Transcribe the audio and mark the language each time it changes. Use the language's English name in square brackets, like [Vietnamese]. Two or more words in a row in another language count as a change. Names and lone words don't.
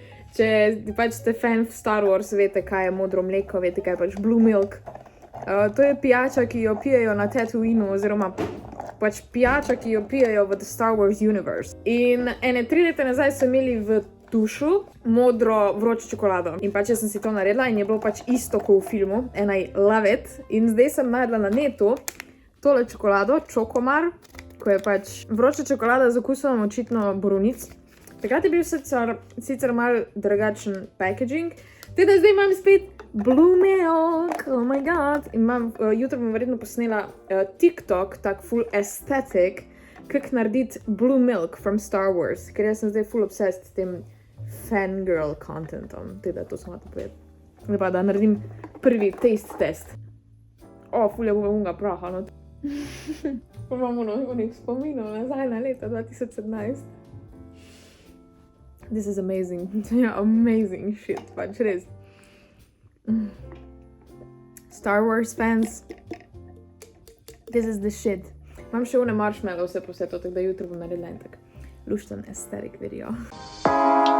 [Slovenian] Če pač ste fan Star Wars, veste, kaj je modro mleko, veste, kaj je pač [English] Blue Milk. [Slovenian] To je pijača, ki jo pijejo na Tatooinu, oziroma pač pijača, ki jo pijejo v [English] The Star Wars Universe. [Slovenian] In 3 leta nazaj so imeli v tušu modro vročo čokolado. In pač jaz sem si to naredila in je bilo pač isto kot v filmu. [English] And I love it. [Slovenian] In zdaj sem najdla na netu tole čokolado, Čokomar, ko je pač vroča čokolada z okusom očitno borovnic. Takrat je bil sicer malo drugačen packaging. Teda zdaj imam spet [English] Blue Milk, oh my god. [Slovenian] In jutro bom verjetno posnela TikTok, tak [English] full aesthetic, [Slovenian] kako narediti [English] Blue Milk from Star Wars. [Slovenian] Ker jaz sem zdaj [English] full obsessed [Slovenian] s tem [English] fangirl contentom. [Slovenian] Teda to sem hotel povedati. Zdaj pa da naredim prvi [English] taste test. [Slovenian] Ful je unga praha, no. Pa imam onih spominov nazaj na leta 2017. [English] This is amazing. Amazing shit, [Slovenian] pač res. [English] Star Wars fans, this is the shit. [Slovenian] Imam še one marshmallows po vse to, tako da jutro bom naredila en tak lušten aesthetic video.